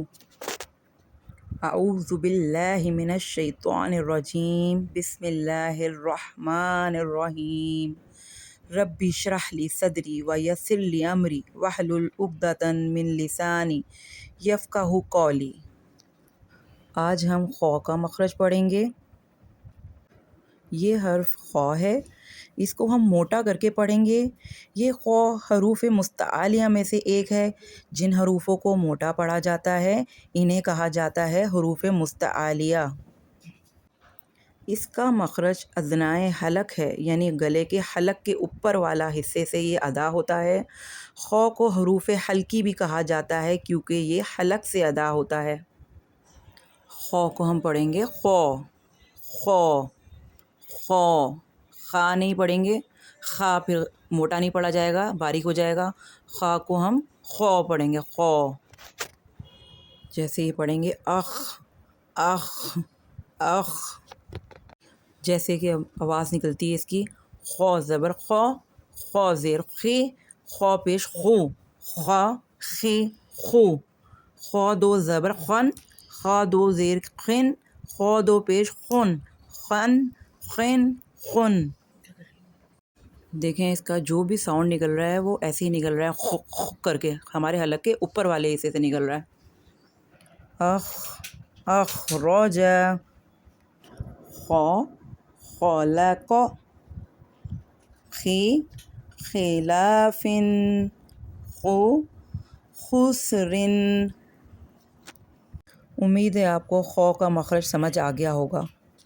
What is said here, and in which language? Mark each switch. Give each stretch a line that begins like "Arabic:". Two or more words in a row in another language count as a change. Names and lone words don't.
Arabic: اعوذ باللہ من الشیطان الرجیم، بسم اللہ الرحمن الرحیم۔ رب اشرح لی صدری ویسر لی امری واحلل عقدۃ من لسانی یفقہوا قولی۔
Urdu: آج ہم خ کا مخرج پڑھیں گے۔ یہ حرف خ ہے، اس کو ہم موٹا کر کے پڑھیں گے۔ یہ خ حروف مستعلیہ میں سے ایک ہے۔ جن حروفوں کو موٹا پڑھا جاتا ہے انہیں کہا جاتا ہے حروف مستعلیہ۔ اس کا مخرج ادنائے حلق ہے، یعنی گلے کے حلق کے اوپر والا حصے سے یہ ادا ہوتا ہے۔ خ کو حروف حلقی بھی کہا جاتا ہے کیونکہ یہ حلق سے ادا ہوتا ہے۔ خ کو ہم پڑھیں گے خ، خ، خ، خا نہیں پڑھیں گے، خا پھر موٹا نہیں پڑھا جائے گا، باریک ہو جائے گا۔ خا کو ہم خ پڑھیں گے، خ۔ جیسے یہ پڑھیں گے اخ، اخ، اخ، جیسے کہ آواز نکلتی ہے اس کی خ زبر خ، خ زیر خی، خ پیش خو، خا، خی، خو۔ خ دو زبر خن، خا دو زیر خن، خ دو پیش خن، خن، خن، خن۔ دیکھیں اس کا جو بھی ساؤنڈ نکل رہا ہے وہ ایسے ہی نکل رہا ہے، خ خ کر کے، ہمارے حلق کے اوپر والے حصے سے نکل رہا ہے۔ اخ، اخرج، خ، خلق، خی، خلاف، خو، خسر۔ امید ہے آپ کو خ کا مخرج سمجھ آ گیا ہوگا۔